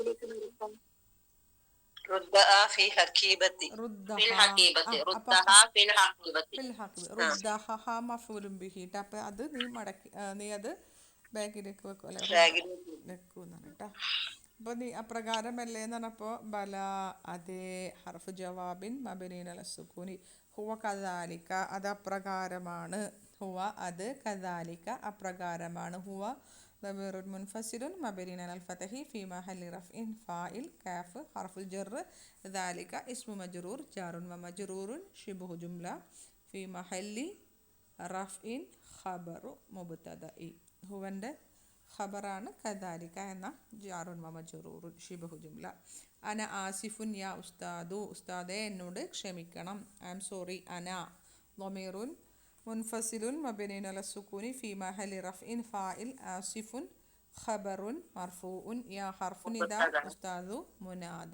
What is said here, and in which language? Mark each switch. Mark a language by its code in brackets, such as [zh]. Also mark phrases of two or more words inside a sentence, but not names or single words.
[ml] അപ്പൊ അത് നീ മടക്കി നീ അത് ബാഗിലേക്ക് വെക്കും അല്ലെ വെക്കൂന്നാണ് കേട്ടോ. അപ്പോൾ നീ അപ്രകാരമല്ലേ എന്ന് പറഞ്ഞപ്പോൾ ബല അതേ [ar] حرف جواب مبني على السكون هو كذلك [ml] അത് അപ്രകാരമാണ്. ഹുവ അത് കദാലിക അപ്രകാരമാണ്. [ar] ഹുവ ضمير منفصل مبني على الفتح في محل رفع فاعل كاف حرف الجر ذلك اسم مجرور جار ومجرور شبه جملة في محل رفع خبر مبتدأ. [ml] ഹുവൻ്റെ ഖബറാണ് കദാലിക എന്ന [ar] جار ومجرور شبه جملة. أنا آسف يا أستاذ [ml] ഉസ്താദെ എന്നോട് ക്ഷമിക്കണം. [en] I am sorry. [ar] أنا ضمير منفصل مبني على السكون في محل رفع فاعل آسف خبر مرفوع يا حرف نداء أستاذ منادى.